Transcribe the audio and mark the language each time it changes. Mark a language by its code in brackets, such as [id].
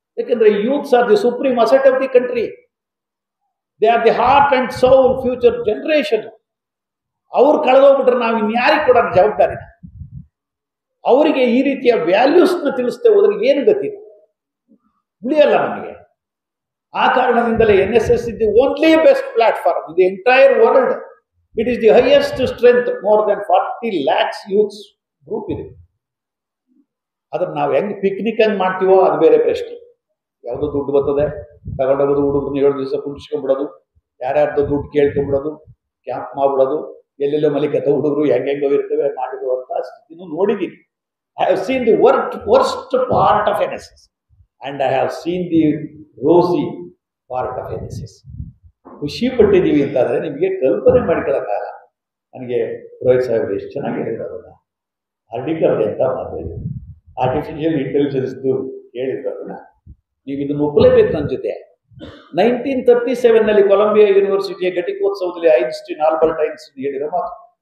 [kn] ಯಾಕೆಂದ್ರೆ [en] Youths are the supreme asset of the country. They are the heart and soul future generation. [kn] ಅವ್ರು ಕಳೆದೋಗ್ಬಿಟ್ರೆ ನಾವು ಇನ್ಯಾರಿಗೆ ಕೊಡೋಣ ಜವಾಬ್ದಾರಿನ? ಅವರಿಗೆ ಈ ರೀತಿಯ ವ್ಯಾಲ್ಯೂಸ್ನ ತಿಳಿಸ್ತೇ ಹೋದ್ರೆ ಏನು ಗತಿ ಉಳಿಯಲ್ಲ ನಮಗೆ. ಆ ಕಾರಣದಿಂದಲೇ [en] NSS is the only best platform in the entire world. It is the highest strength, more than 40 lakhs youths group [kn] ಇದೆ. ಅದನ್ನ ನಾವು ಹೆಂಗ್ ಪಿಕ್ನಿಕ್ ಹಂಗ್ ಮಾಡ್ತೀವೋ ಅದು ಬೇರೆ ಪ್ರಶ್ನೆ. ಯಾವುದೋ ದುಡ್ಡು ಬರ್ತದೆ, ತಗೊಂಡೋಗೋದು, ಹುಡುಗರನ್ನ 7 ದಿವಸ ಕುಂಡಿಸ್ಕೊಂಡ್ಬಿಡೋದು, ಯಾರ್ಯಾರ್ದು ದುಡ್ಡು ಕೇಳ್ಕೊಂಡ್ಬಿಡೋದು, ಕ್ಯಾಂಪ್ ಮಾಡ್ಬಿಡೋದು, ಎಲ್ಲೆಲ್ಲೋ ಮಲಿಕತ್ತ ಹುಡುಗರು ಹೆಂಗೆಂಗೋ ಇರ್ತವೆ ಮಾಡಿರುವಂತ ಸ್ಥಿತಿನೂ ನೋಡಿದ್ದೀನಿ. [en] I have seen the worst part of NSS and I have seen the rosy part of NSS. [kn] ಖುಷಿ ಪಟ್ಟಿದ್ದೀವಿ ಅಂತಾದರೆ ನಿಮಗೆ ಕಲ್ಪನೆ ಮಾಡಿಕೊಳ್ಳೋಕ್ಕಾಗಲ್ಲ. ನನಗೆ ರೋಹಿತ್ ಸಾಹೇಬ್ರು ಎಷ್ಟು ಚೆನ್ನಾಗಿ ಹೇಳಿದ್ರು ಅದನ್ನು. ಆರ್ಟಿಕಲ್ ಅಂತ ಮಾತಾಡಿದ್ರು, ಆರ್ಟಿಫಿಷಿಯಲ್ ಇಂಟೆಲಿಜೆನ್ಸ್ದು ಹೇಳಿದ್ರು ಅದನ್ನು. ನೀವು ಇದನ್ನು ಒಪ್ಪಲೇಬೇಕು ನನ್ನ ಜೊತೆ. 1937 ಕೊಲಂಬಿಯಾ ಯೂನಿವರ್ಸಿಟಿಯ ಘಟಿಕೋತ್ಸವದಲ್ಲಿ ಐನ್ಸ್ಟೀನ್, ಆಲ್ಬರ್ಟ್ ಐನ್ಸ್ಟೀನ್ ಹೇಳಿರೋ ಮಾತು.